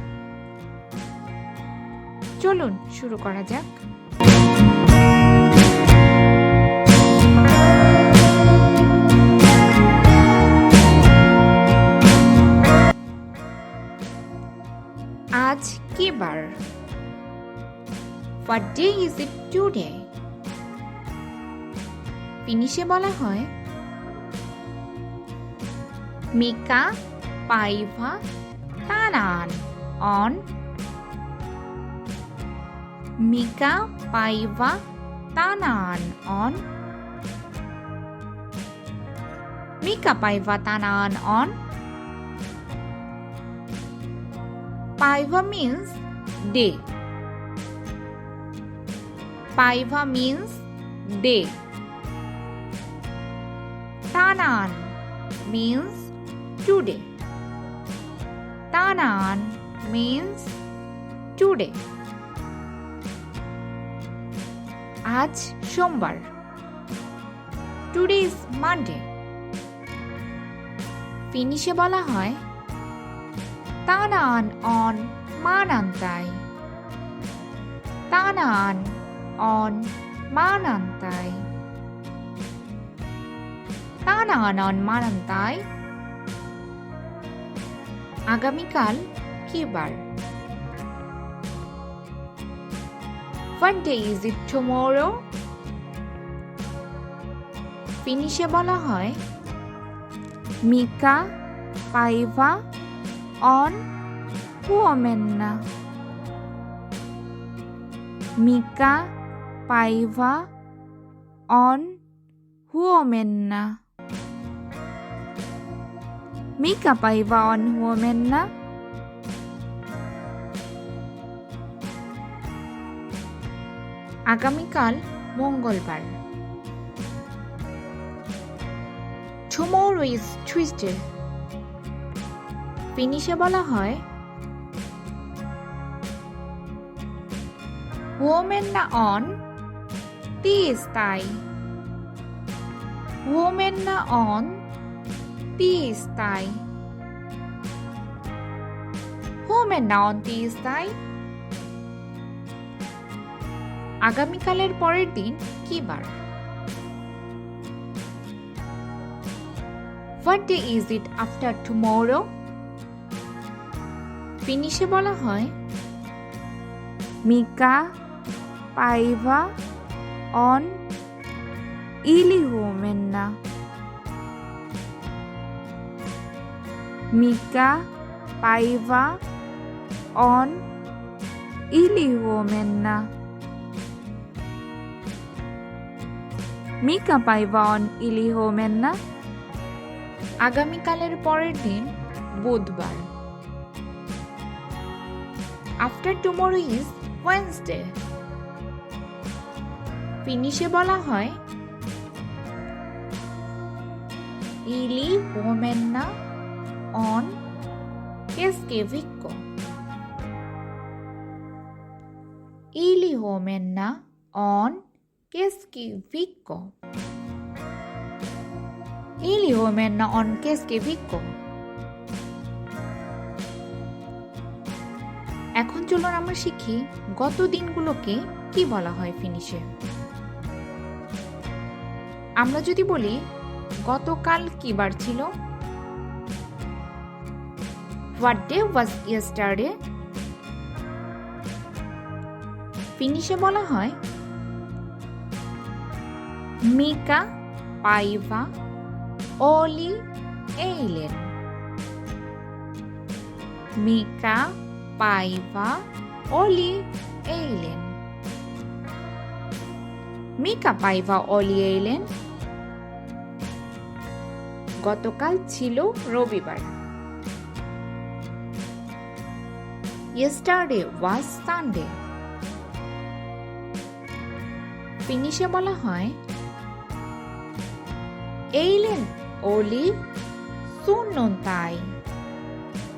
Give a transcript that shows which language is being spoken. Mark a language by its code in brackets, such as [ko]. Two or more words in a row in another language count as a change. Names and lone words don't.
[bn] চলুন শুরু করা যাক। আজ কি বার? [en] What day is it today? [bn] ফিনিশে বলা হয় [fi] Mika paiva tanan on. Mika paiva tanan on. Mika paiva tanan on. [en] Paiva means day. Paiva means day. Tanan means today. Tanan means today. [bn] আজ সোমবার। [en] Today is Monday. [bn] ফিনিশে বলা হয় [fi] Tanan on manantai. Tanan on manantai. Tanan on manantai. [bn] আগামীকাল কি বার? [en] What day is it tomorrow? [bn] ফিনিশে বলা হয় [fi] Mika paiva on huomenna. Mika paiva on huomenna. Mika paiva on huomenna. [bn] আগামীকাল মঙ্গলবার। [en] Tomorrow is Tuesday. [bn] ফিনিশে বলা হয় [fi] Huomenna on tiistai. Huomenna on tiistai. Huomenna on tiistai. [bn] আগামীকালের পরের দিন কি বার? [en] What day is it after tomorrow? [bn] ফিনিশে বলা হয় [fi] Mika paiva on ylihuomenna. Mika paiva on ylihuomenna. Mika paiva on ylihuomenna. [bn] আগামীকালের পরের দিন বুধবার। [en] After tomorrow is Wednesday. [bn] ফিনিশে বলা হয় [fi] ylihuomenna on keskiviikko. Ylihuomenna on keskiviikko. Ylihuomenna on keskiviikko. [bn] এখন চলুন আমরা শিখি গত দিনগুলোকে কি বলা হয় ফিনিশে। আমরা যদি বলি গতকাল কি বার ছিল? [en] What day was yesterday? [bn] ফিনিশে বলা হয় [fi] Mika paiva oli eilen. Mika paiva oli eilen. Mika paiva oli eilen. [bn] গতকাল ছিল রবিবার। [en] Yesterday was Sunday. [bn] ফিনিশে বলা হয় [fi] eilen oli sunnuntai.